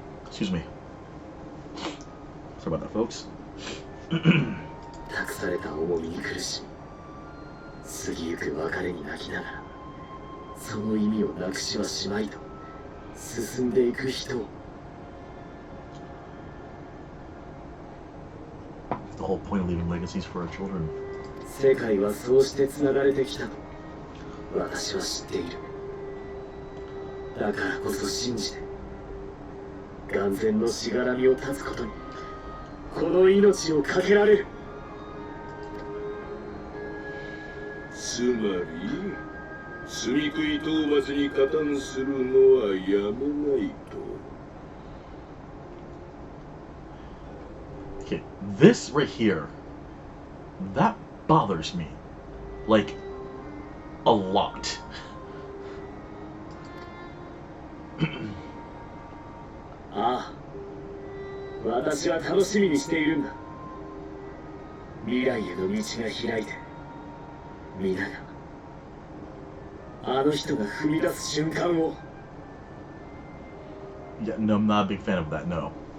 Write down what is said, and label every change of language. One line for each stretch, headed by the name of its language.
English: Excuse me. Sorry about that, folks.
Japanese: 託された重みに苦しみ、過ぎゆく別れに泣きながらその意味をなくしはしまいと進んでいく人を。
English: The whole point of leaving legacies for our children.
Japanese: 世界はそうして繋がれてきたと私は知っている。だからこそ信じて眼前のしがらみを断つことにこの命を懸けられる。つまり罪食い討伐に加担するのはやめないと。
English: Okay, this right here, that bothers me, like, a lot.
Japanese: ああ、私は楽しみにしているんだ。未来への道が開いて皆があの人が踏み出す瞬間を。
English: Yeah, no, I'm not a big fan of that, no.